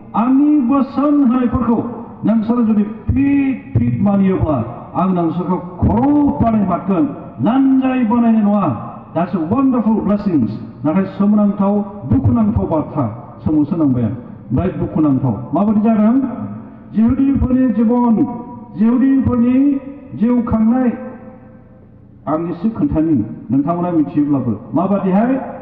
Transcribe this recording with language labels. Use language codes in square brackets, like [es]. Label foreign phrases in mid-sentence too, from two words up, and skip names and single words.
[brx] आंनि बोसोन होनायफोरखौ नोंसोरो जुदि फिट मानियोब्ला आं नोंसोरखौ खर' बानायमारगोन लानजाय बानायनाय नङा। [en] That's a wonderful blessings. [brx] नाथाय सोमोनांथाव दुखुनांथाव बाथ्रा सोमावसो नांबाय आं। ओमफ्राय दुखुनांथाव माबायदि जादों? जिहुदिफोरनि जीबन, जिहुदिफोरनि जिउ खांनाय आं एसे खोन्थानि नोंथांमोना मिथियोब्लाबो माबादिहाय